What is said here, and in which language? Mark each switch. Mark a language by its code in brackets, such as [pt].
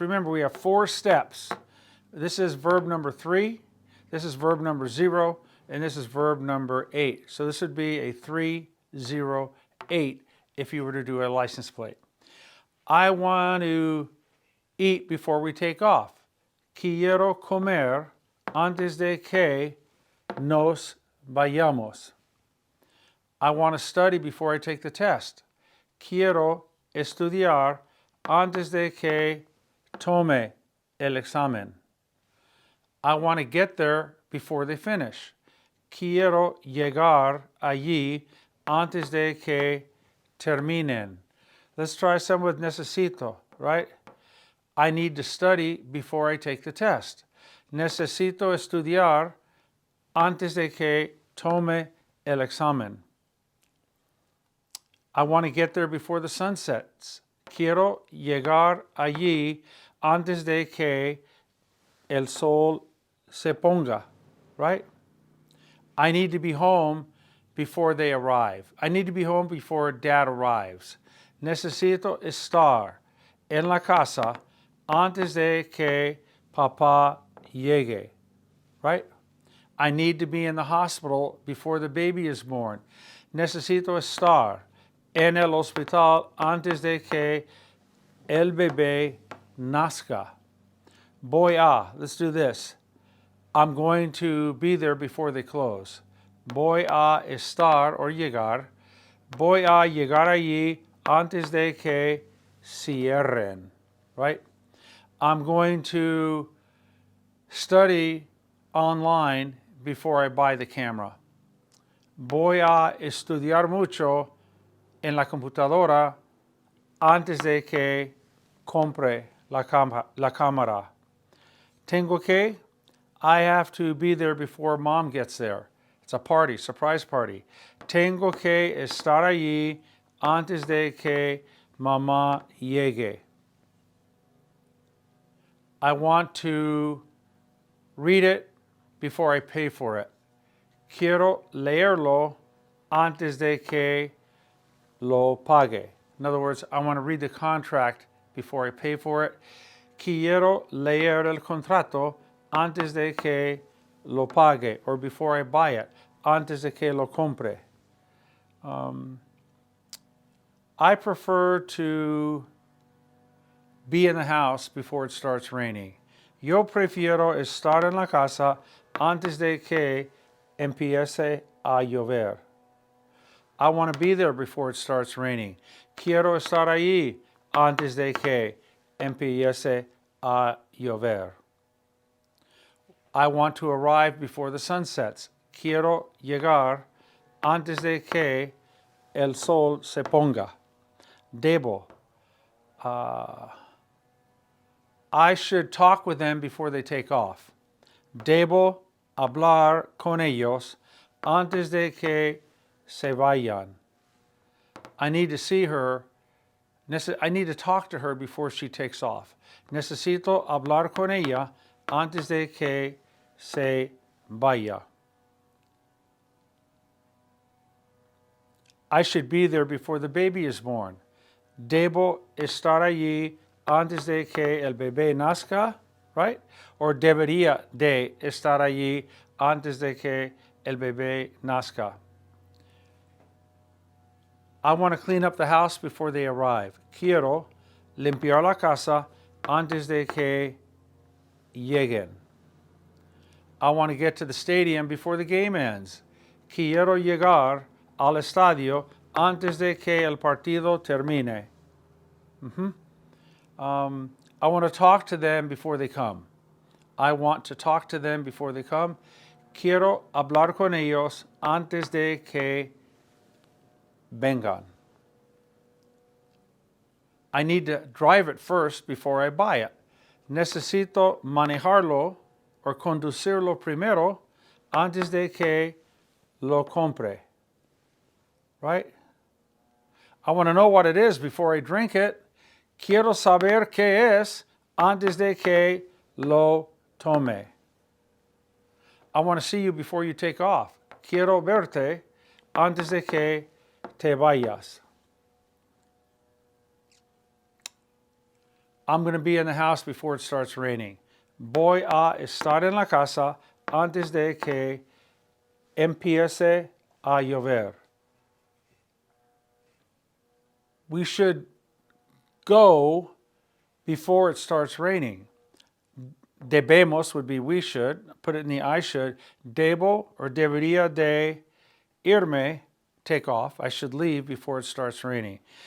[en] Remember, we have 4 steps. This is verb number 3, this is verb number 0, and this is verb number 8. So this would be a 3, 0, 8 if you were to do a license plate. I want to eat before we take off. [es] Quiero comer antes de que nos vayamos. [en] I want to study before I take the test. [es] Quiero estudiar antes de que tome el examen. [en] I want to get there before they finish. [es] Quiero llegar allí antes de que terminen. [en] Let's try some with necesito, right? I need to study before I take the test. [es] Necesito estudiar antes de que tome el examen. [en] I want to get there before the sun sets. [es] Quiero llegar allí antes de que el sol se ponga, right? [en] I need to be home before they arrive. I need to be home before dad arrives. [es] Necesito estar en la casa antes de que papá llegue, right? [en] I need to be in the hospital before the baby is born. [es] Necesito estar en el hospital antes de que el bebé nazca. Voy a, [en] let's do this. I'm going to be there before they close. [es] Voy a estar or llegar. Voy a llegar allí antes de que cierren. [en] Right? I'm going to study online before I buy the camera. [es] Voy a estudiar mucho en la computadora antes de que compre la cámara. Tengo que, [en] I have to be there before mom gets there. It's a party, surprise party. [es] Tengo que estar allí antes de que mamá llegue. [en] I want to read it before I pay for it. [es] Quiero leerlo antes de que lo pague. [en] In other words, I want to read the contract before I pay for it. [es] Quiero leer el contrato antes de que lo pague, [en] or before I buy it, [es] antes de que lo compre. [en] I prefer to be in the house before it starts raining. [es] Yo prefiero estar en la casa antes de que empiece a llover. [en] I want to be there before it starts raining. [es] Quiero estar allí antes de que empiece a llover. [en] I want to arrive before the sun sets. [es] Quiero llegar antes de que el sol se ponga. Debo. [en] I should talk with them before they take off. [es] Debo hablar con ellos antes de que se vayan. [en] I need to see her. I need to talk to her before she takes off. [es] Necesito hablar con ella antes de que se vaya. [en] I should be there before the baby is born. [es] Debo estar allí antes de que el bebé nazca, right? Or debería de estar allí antes de que el bebé nazca. [en] I want to clean up the house before they arrive. [es] Quiero limpiar la casa antes de que lleguen. [en] I want to get to the stadium before the game ends. [es] Quiero llegar al estadio antes de que el partido termine. [en] I want to talk to them before they come. I want to talk to them before they come. [es] Quiero hablar con ellos antes de que vengan. [en] I need to drive it first before I buy it. [es] Necesito manejarlo or conducirlo primero antes de que lo compre. [en] Right? I want to know what it is before I drink it. [es] Quiero saber qué es antes de que lo tome. [en] I want to see you before you take off. [es] Quiero verte antes de que te vayas. [en] I'm going to be in the house before it starts raining. [es] Voy a estar en la casa antes de que empiece a llover. [en] We should go before it starts raining. Debemos would be we should. Put it in the I should. Debo or [es] debería de irme, [en] take off. I should leave before it starts raining.